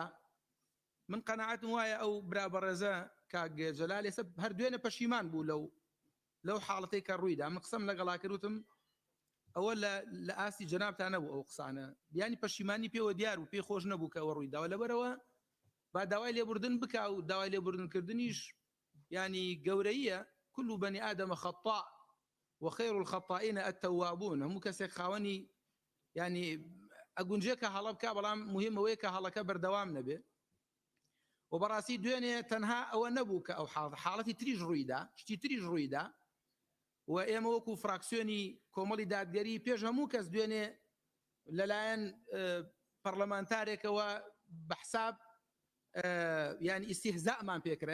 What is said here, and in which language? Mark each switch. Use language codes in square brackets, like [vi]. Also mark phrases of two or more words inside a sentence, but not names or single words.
[ckb] من قەناعەتم وایە ئەو برا بەڕێزە کاک جەلال ئێستا هەر دوێنێ پەشیمان بوو لەو حاڵەتەی کە ڕوویدا. من قسەم لەگەڵا کردوتم ئەوە لە ئاستی جەنابتان نەبوو ئەو قسانە ینی پەشیمانی پێوە دیار و پێی خۆش نەبوو کە ئەوە ڕوویداوە لەبەرەوە با داوای لێبوردن بکە و داوای لێبوردنکردنیش ینی گەورەیە [ar] كل بني آدم خطاء وخير الخطائين التوابون. [ckb] هەموو کەسێک خاوەنی ینی ئەگونجێکە هەڵە بکە بەڵام مهمەوەیە کە هەڵەکە بەردەوام نەبێ و بەڕاستی دوێنێ تەنها ئەوە نەبوو کە ئەو حاڵەتی تریش ڕوویدا شتی تریش ڕوویدا و ئێمە وەکو فراکسیۆنی کۆمەڵی دادگەری پێش هەموو کەس دوێنێ لەلایەن پەرلەمانتارێکەوە بەحساب ینی ئیستیهزاءمان پێکرا.